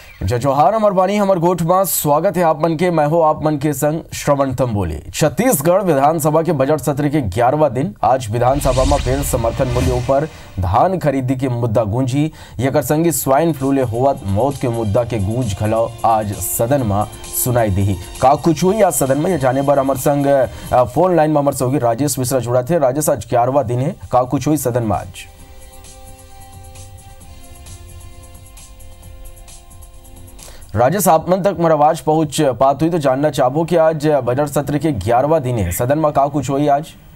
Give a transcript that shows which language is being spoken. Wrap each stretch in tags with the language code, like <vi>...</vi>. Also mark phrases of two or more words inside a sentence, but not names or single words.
<hne>जय जोहार अमर बानी हमर गोठ में स्वागत है आप मन के। मैं हो आप मन के संग श्रवण तंबोली। छत्तीसगढ़ विधानसभा के बजट सत्र के 11वां दिन आज विधानसभा में फिर समर्थन मूल्यों पर धान खरीदी के मुद्दा गूंजी। यकर संगी स्वाइन फ्लू ले होवत मौत के मुद्दा के गूंज घलो आज सदन में सुनाई दी। का कुछ हुई आज सदन में ये जाने बार हमार संग फोन लाइन में हमार सहयोगी राजेश मिश्रा जुड़ा थे। राजेश, आज 11वां दिन है, का कुछ हुई सदन में आज? राजेश, आप मन तक मेरा आवाज पहुंच पात हुई तो जानना चाहूँ कि आज बजट सत्र के 11वां दिन है, सदन में का कुछ हुई आज?</hne>